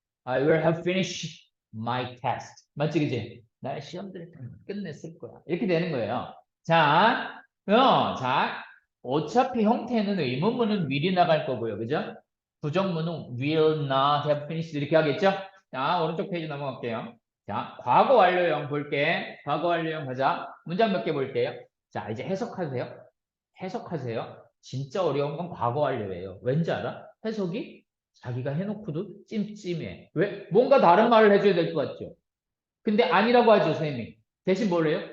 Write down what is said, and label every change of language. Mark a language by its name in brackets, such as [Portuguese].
[English] I will have finished my test. [Korean] 맞지? 그지? 나의 시험들을 끝냈을 거야. 이렇게 되는 거예요. 자, 자, 어차피 형태는 의문문은 will이 나갈 거고요. 그죠? 부정문은 [English] will not have finished [Korean] 이렇게 하겠죠? 자, 오른쪽 페이지 넘어갈게요. 자, 과거 완료형 볼게. 과거 완료형 가자. 문장 몇 개 볼게요. 자, 이제 해석하세요. 해석하세요. 진짜 어려운 건 과거 완료예요. 왠지 알아? 해석이 자기가 해놓고도 찜찜해. 왜? 뭔가 다른 말을 해줘야 될 것 같죠? 근데 아니라고 하죠, 선생님이. 대신 뭘 해요?